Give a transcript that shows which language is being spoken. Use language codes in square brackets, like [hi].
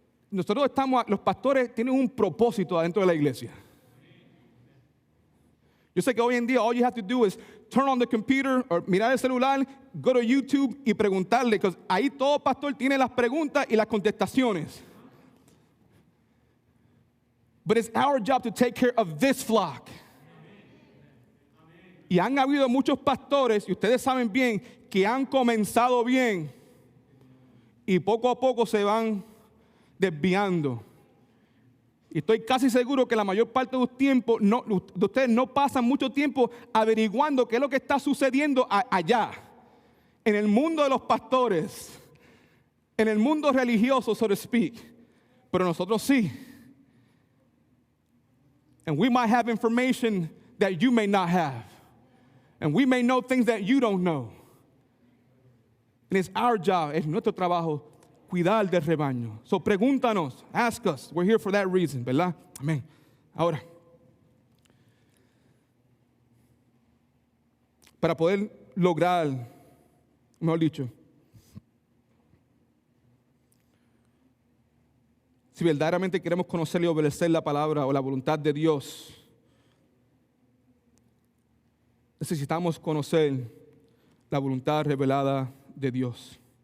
[es] Nosotros los pastores tienen un propósito adentro de la iglesia. Yo sé que hoy en día [en] all you have to do is turn on the computer or [es] mirar el celular, [en] go to YouTube [es] y preguntarle, [en] because [es] ahí todo pastor tiene las preguntas y las contestaciones. [en] But it's our job to take care of this flock. [es] Y han habido muchos pastores, y ustedes saben bien, que han comenzado bien y poco a poco se van desviando. Y estoy casi seguro que la mayor parte de ustedes no pasan mucho tiempo averiguando qué es lo que está sucediendo allá, en el mundo de los pastores, en el mundo religioso, [en] so to speak. [es] Pero nosotros sí. [en] And we might have information that you may not have. And we may know things that you don't know. And it's our job, [es] es nuestro trabajo, cuidar del rebaño. [en] So [es] pregúntanos, [en] ask us. We're here for that reason, [es] ¿verdad? [en] Amén. [es] Ahora, para poder lograr, mejor dicho, si verdaderamente queremos conocer y obedecer la palabra o la voluntad de Dios, necesitamos conocer la voluntad revelada de Dios.